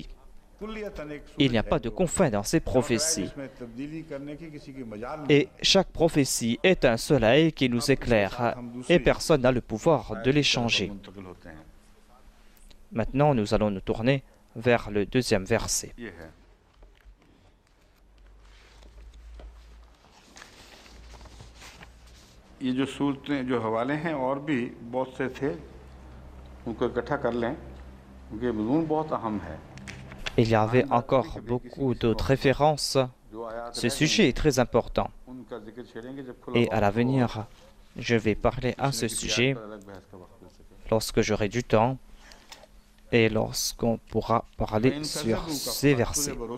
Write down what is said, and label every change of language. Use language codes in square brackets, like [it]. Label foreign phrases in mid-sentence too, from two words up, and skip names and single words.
[fr] Il n'y a pas de confins dans ces prophéties. Et chaque prophétie est un soleil qui nous éclaire et personne n'a le pouvoir de les changer. Maintenant, nous allons nous tourner vers le deuxième verset. [ur] یہ جو سورتیں جو حوالے ہیں اور بھی بہت سے تھے ان کو اکٹھا کر لیں کیونکہ مضمون بہت اہم ہے. [fr] Il y avait encore beaucoup d'autres références. Ce sujet est très important. Et à l'avenir, je vais parler à ce sujet lorsque j'aurai du temps et lorsqu'on pourra parler sur ces versets.